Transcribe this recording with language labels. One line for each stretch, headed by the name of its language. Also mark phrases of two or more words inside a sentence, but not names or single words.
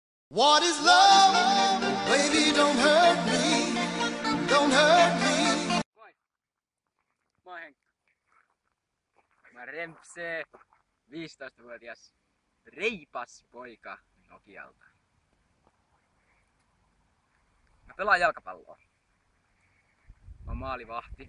English: What is love? Baby, don't hurt me. Don't hurt me.
Finnish: Moi. Mä oon Henkka. Mä rempsee 15-vuotias reipas poika Nokialta. Mä pelaan jalkapalloa. Mä oon maalivahti.